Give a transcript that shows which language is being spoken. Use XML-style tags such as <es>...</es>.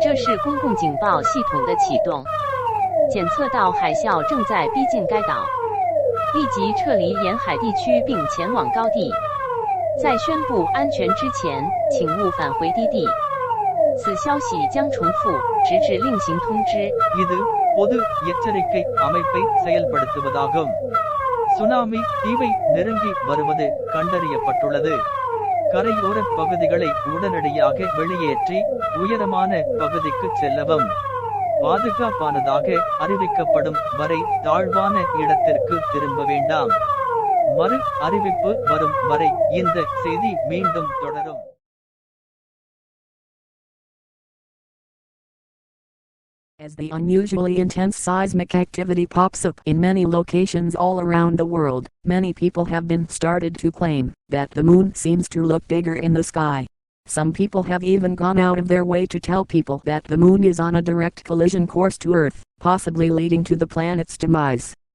<zh>这是公共警报系统的启动，检测到海啸正在逼近该岛，立即撤离沿海地区并前往高地。在宣布安全之前，请勿返回低地。此消息将重复，直至另行通知。</zh> <ta>இது பொது எச்சரிக்கை அமைப்பை செயல்படுத்துவதாகும். சுனாமி தீவை நெருங்கி வருவது கண்டறியப்பட்டுள்ளது. கரையோர பகுதிகளை உடனடியாக வெளியேற்றி உயரமான பகுதிக்கு செல்லவும். பாதுகாப்பானதாக அறிவிக்கப்படும் வரை தாழ்வான இடத்திற்கு திரும்ப வேண்டாம். மறு அறிவிப்பு வரும் வரை இந்த செய்தி மீண்டும் தொடரும்.</ta> <en>As the unusually intense seismic activity pops up in many locations all around the world, many people have been started to claim that the moon seems to look bigger in the sky. Some people have even gone out of their way to tell people that the moon is on a direct collision course to Earth, possibly leading to the planet's demise.</en>